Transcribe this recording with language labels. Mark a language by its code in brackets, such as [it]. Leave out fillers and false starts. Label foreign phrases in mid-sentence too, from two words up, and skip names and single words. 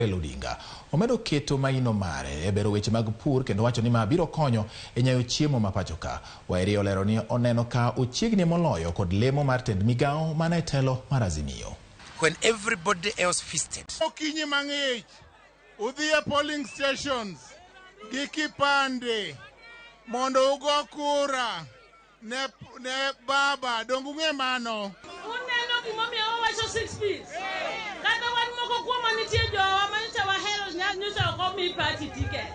[luo] Odinga omedo keto maino mare e bero weche mag pur kendo wacho ni ma biro konyo e nyayo chiemo ma pacho ka. Wairi olero ni oneno ka ochiegni moloyo kod lemo mar tend migao mana e telo mar Azimio. [en] When everybody else feasted. [luo] Okinyi mang'ich udhi [en] polling stations [luo] gi kipande mondo ugo kura ne baba dongu ng'e mano. Uneno gimomiyo wawacho 6 piece. Kata wan moko kuom nitie jowa manyicha wahero nyicha oko mi [en] party ticket.